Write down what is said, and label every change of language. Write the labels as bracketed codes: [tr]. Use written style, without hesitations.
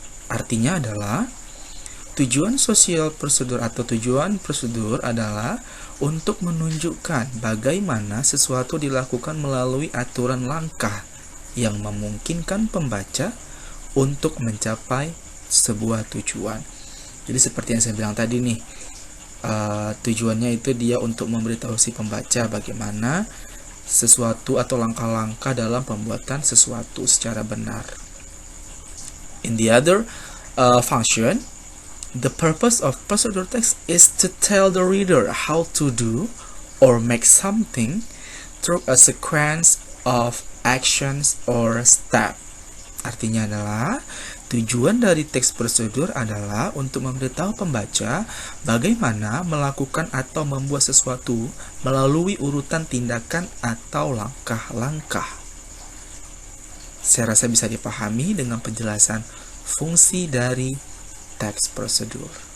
[id] Artinya adalah tujuan sosial prosedur atau tujuan prosedur adalah untuk menunjukkan bagaimana sesuatu dilakukan melalui aturan langkah yang memungkinkan pembaca untuk mencapai sebuah tujuan. Jadi seperti yang saya bilang tadi nih, tujuannya itu dia untuk memberitahu si pembaca bagaimana sesuatu atau langkah-langkah dalam pembuatan sesuatu secara benar. [en] In the other function, the purpose of procedure text is to tell the reader how to do or make something through a sequence of actions or step. [id] Artinya adalah tujuan dari teks prosedur adalah untuk memberitahu pembaca bagaimana melakukan atau membuat sesuatu melalui urutan tindakan atau langkah-langkah. Saya rasa bisa dipahami dengan penjelasan fungsi dari teks prosedur.